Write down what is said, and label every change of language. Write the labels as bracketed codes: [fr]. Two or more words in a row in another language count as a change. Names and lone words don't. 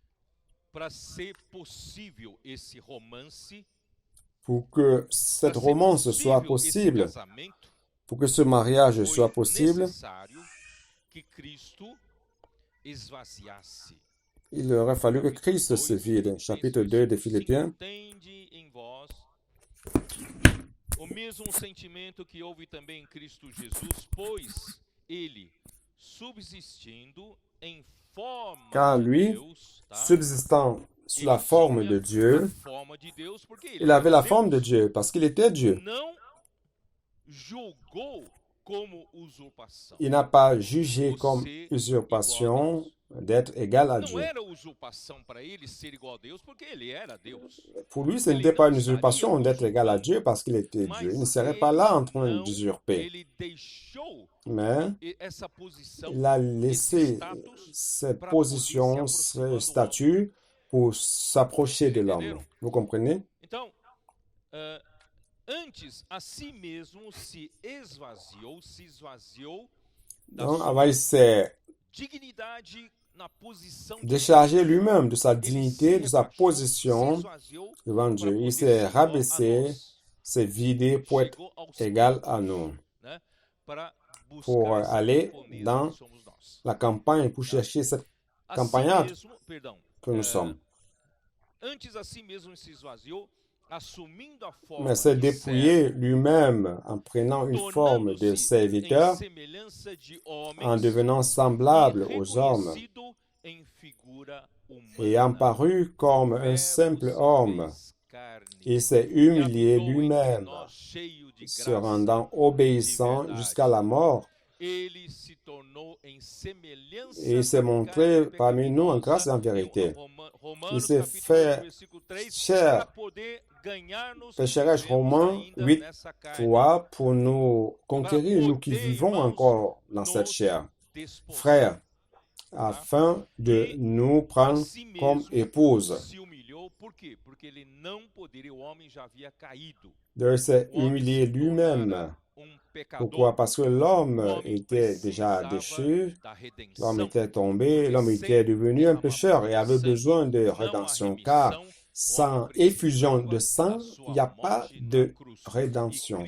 [fr] Pour que cette romance soit possible, pour que ce mariage soit possible, il aurait fallu que Christ se vide. Chapitre 2 de Philippiens. [pt] O mesmo sentimento que houve também em Cristo Jesus, pois ele, subsistindo em forma [fr] Car de lui, [pt] Deus, [fr] subsistant sous la forme de Dieu, il avait la forme de Dieu parce qu'il était Dieu. [pt] Não julgou como usurpação. [fr] Il n'a pas jugé comme usurpation d'être égal à [pt] Não [fr] Dieu. [pt] era usurpação para ele ser igual a Deus, porque ele era Deus. [fr] Pour lui, ce n'était pas une usurpation d'être égal à Dieu parce qu'il était Dieu. Il ne serait pas là en train d'usurper. [pt] Ele deixou [fr] Mais [pt] essa posição, [fr] il a laissé cette position, ce statut pour s'approcher de l'homme. Vous comprenez? [pt] Então, antes a si mesmo se esvaziou da [fr] Donc, [pt] sua [fr] avant, il s'est [pt] dignidade na posição de [fr] déchargé lui-même de sa dignité, de sa position devant Dieu. Il s'est rabaissé, s'est vidé pour être égal à nous, [pt] né, para [fr] pour [pt] buscar essa [fr] aller [pt] camponesa [fr] dans [pt] que somos nós. [fr] la campagne, pour chercher cette [pt] A si [fr] campagnade [pt] mesmo, perdão, [fr] que nous sommes. [pt] antes a si mesmo se esvaziou, assumindo a forma [fr] Mais s'est [pt] de [fr] dépouillé lui-même en prenant une forme de [pt] tornando-se em [fr] serviteur, [pt] semelhança de homens, [fr] en devenant semblable aux hommes, [pt] reconhecido em figura [fr] ayant [pt] humana, [fr] paru comme un simple homme. [pt] fez carne, [fr] Il s'est [pt] e [fr] humilié [pt] habitou entre [fr] lui-même, [pt] nós, cheio de [fr] se [pt] graça [fr] rendant [pt] e [fr] obéissant [pt] verdade. [fr] jusqu'à la mort. [pt] Ele se tornou em semelhança [fr] Et il s'est [pt] da [fr] montré [pt] carne [fr] parmi nous en grâce et en [pt] pecaminosa. [fr] vérité. [pt] Romanos [fr] Il s'est [pt] capítulo 8, [fr] fait [pt] versículo 3, [fr] chair. [pt] para poder ganhar-nos que [fr] Pécheresse, [pt] vivemos [fr] Romains [pt] ainda [fr] 8, [pt] nessa carne, [fr] 3, pour nous conquérir, nous qui vivons encore dans cette chair. [pt] desposar. [fr] Frères, afin de nous prendre [pt] A si [fr] comme [pt] mesmo [fr] épouse. [pt] se humilhou, por quê? Porque ele não poderia, o homem já havia caído. [fr] De s'est [pt] O homem [fr] humilié [pt] se [fr] lui-même. [pt] tornara pecador. [fr] Pourquoi? Parce que l'homme [pt] O homem [fr] était déjà [pt] precisava [fr] déchu, [pt] da [fr] l'homme [pt] redenção. [fr] était tombé, l'homme était devenu un pécheur et avait besoin de rédemption, car Sans effusion de sang, il n'y a pas de rédemption.